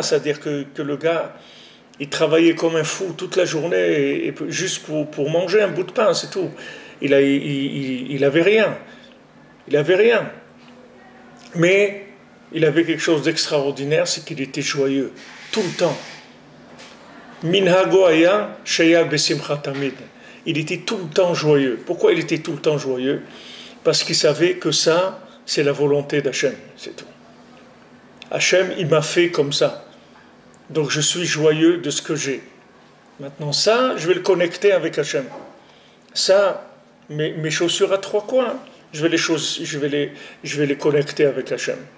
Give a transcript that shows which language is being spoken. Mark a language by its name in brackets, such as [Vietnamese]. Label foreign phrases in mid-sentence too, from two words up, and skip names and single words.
[French] C'est-à-dire que le gars, il travaillait comme un fou toute la journée et juste pour manger un bout de pain, c'est tout. Il avait rien. Il avait rien. Mais il avait quelque chose d'extraordinaire, c'est qu'il était joyeux, tout le temps. [Hebrew] מנהגו היה שהיה בשמחה תמיד. [French] Il était tout le temps joyeux. Pourquoi il était tout le temps joyeux? Parce qu'il savait que ça, c'est la volonté d'Hachem, c'est tout. Hachem, il m'a fait comme ça. Donc je suis joyeux de ce que j'ai. Maintenant ça, je vais le connecter avec Hachem. Ça, mes chaussures à 3 coins, je vais les connecter avec Hachem.